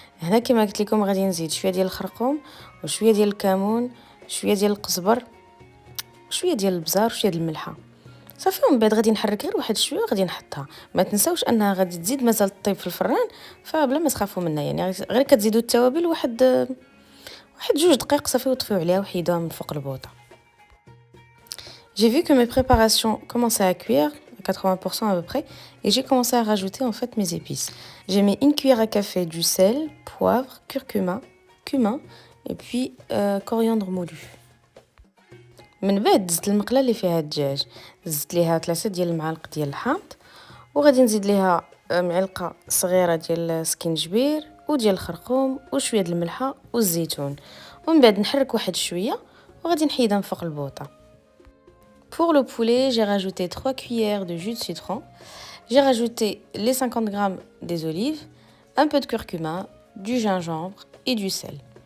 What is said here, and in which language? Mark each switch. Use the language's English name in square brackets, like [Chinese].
[Arabic] هنا كما قلت لكم غادي نزيد شويه ديال الخرقوم وشويه ديال الكمون، شويه ديال القزبر، شويه ديال البزار وشويه ديال الملحه. صافي ومن بعد غادي نحرك غير واحد شويه وغادي نحطها. ما تنساوش انها غادي تزيد مازال طيب في الفران، فبلا ما تخافوا منها، يعني غير كتزيدوا التوابل واحد 2 دقائق صافي وطفيو عليها وحيدوها من فوق البوطه. [French] J'ai vu que mes préparations commençaient à cuire à 80% à peu près et j'ai commencé à rajouter en fait mes épices. J'ai mis 1 cuillère à café du sel, poivre, curcuma, cumin et puis coriandre moulu. [Arabic] من بعد زدت المقله اللي فيها الدجاج، زدت ليها 3 ديال المعالق ديال الحامض وغادي نزيد ليها معلقه صغيره ديال السكينجبير وديال الخرقوم وشويه ديال الملحه والزيتون، ومن بعد نحرك واحد شويه وغادي نحيدها من فوق البوطه. [French] Pour le poulet, j'ai rajouté 3 cuillères de jus de citron. J'ai rajouté les 50 g des olives, un peu de curcuma, du gingembre et du sel.